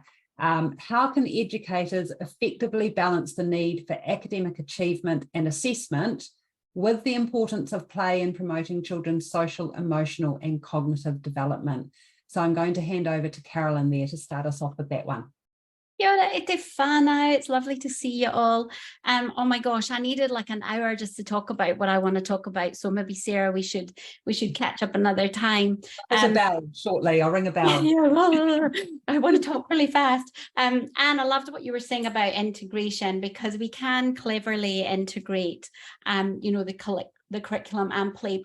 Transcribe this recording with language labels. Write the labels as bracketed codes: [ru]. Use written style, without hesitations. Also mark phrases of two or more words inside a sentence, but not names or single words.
[en] How can educators effectively balance the need for academic achievement and assessment with the importance of play in promoting children's social, emotional and cognitive development? So I'm going to hand over to Carolyn there to start us off with that one. [mi] Kia ora e te whānau. [en] It's lovely to see you all. Oh my gosh, I needed like an hour just to talk about what I want to talk about. So maybe Sarah, we should catch up another time. There's a bell shortly. I'll ring a bell. I want to talk really fast. Anne, I loved what you were saying about integration, because we can cleverly integrate, the curriculum and play.